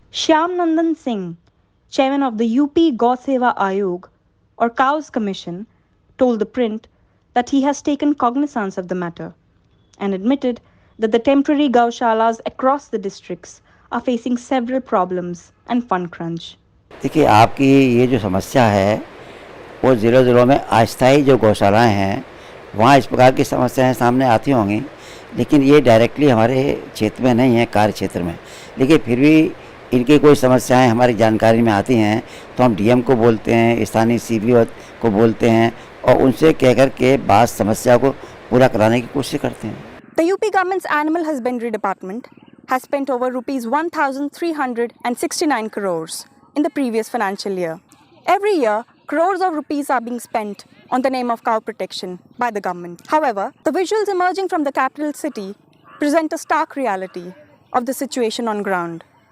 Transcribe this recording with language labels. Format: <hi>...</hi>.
<en>Shyam Nandan Singh, chairman of the UP Gaur Seva Ayog or Cows Commission, told ThePrint that he has taken cognizance of the matter and admitted that the temporary Gaushalas across the districts are facing several problems and fund crunch.</en> <hi>देखिए, आपकी ये जो समस्या है वो ज़िलों में अस्थायी जो गौशालाएं हैं वहाँ इस प्रकार की समस्याएं सामने आती होंगी, लेकिन ये डायरेक्टली हमारे क्षेत्र में नहीं है, कार्य क्षेत्र में। लेकिन फिर भी इनकी कोई समस्याएं हमारी जानकारी में आती हैं तो हम डीएम को बोलते हैं, स्थानीय सीबीओ को बोलते हैं और उनसे कहकर के बाद समस्या को पूरा कराने की कोशिश करते हैं।</hi> <en>The UP government's Animal Husbandry Department has spent over rupees 1,369 crores in the previous financial year. Every year, crores of rupees are being spent on the name of cow protection by the government. However, the visuals emerging from the capital city present a stark reality of the situation on ground.</en>